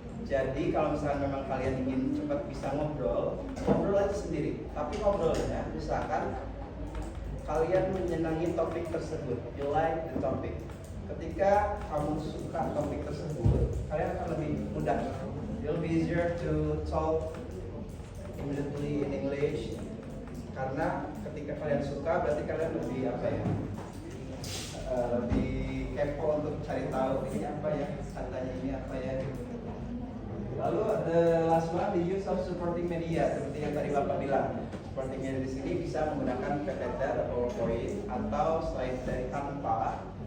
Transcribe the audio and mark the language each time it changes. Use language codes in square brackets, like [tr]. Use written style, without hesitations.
[id] Jadi kalau misalnya memang kalian ingin cepat bisa ngobrol aja sendiri. Tapi ngobrolnya misalkan kalian menyenangi topik tersebut, [en] you like the topic. [id] Ketika kamu suka topik tersebut, kalian akan lebih mudah. [en] It'll be easier to talk immediately in English. [id] Karena ketika kalian suka, berarti kalian lebih lebih kepo untuk cari tahu ini apa ya, katanya ini apa ya. [en] Lalu the last one, the use of supporting media, [id] seperti yang tadi Bapak bilang. Supporting media di sini bisa menggunakan PPT atau PowerPoint atau slide dari Canva.